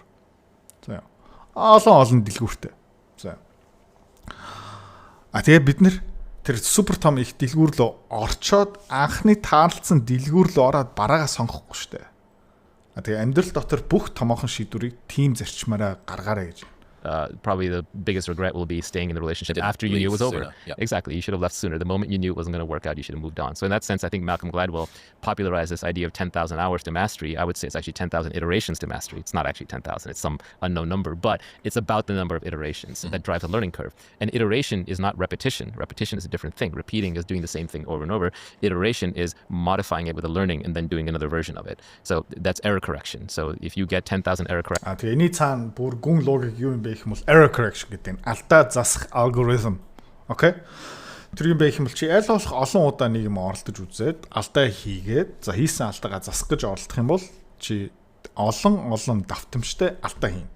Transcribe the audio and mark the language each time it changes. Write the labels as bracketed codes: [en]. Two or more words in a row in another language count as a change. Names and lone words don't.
[mn] За олон дэлгүүртэй. За тэгээ бид нэр тэр супер том их дэлгүүр рүү орчоод анхны таарлцсан дэлгүүр рүү ороод бараагаа сонгохгүй штэ. Тэгээ амьдрал дотор бүх томоохон шийдвэрийг тим зарчмаараа гаргаарай гэж. [en] Probably the biggest regret will be staying in the relationship after you knew it was over. Yep. Exactly. You should have left sooner. The moment you knew it wasn't going to work out, you should have moved on. So in that sense, I think Malcolm Gladwell popularized this idea of 10,000 hours to mastery. I would say it's actually 10,000 iterations to mastery. It's not actually 10,000. It's some unknown number, but it's about the number of iterations that drives a learning curve. And iteration is not repetition. Repetition is a different thing. Repeating is doing the same thing over and over. Iteration is modifying it with a learning and then doing another version of it. So that's error correction. So if you get 10,000 error correction. [mn] Тэгээ энэ цаана бүр гүн логик юу юм бэ гэх юм бол [en] error correction [mn] гэдэг нь алдаа засах алгоритм. Окей? Тэр юм бэ гэх юм бол чи аль болох олон удаа нэг юм оролдож үзээд алдаа хийгээд за хийсэн алдаагаа засах гэж оролдох юм бол чи олон давтамжтай алдаа хийн.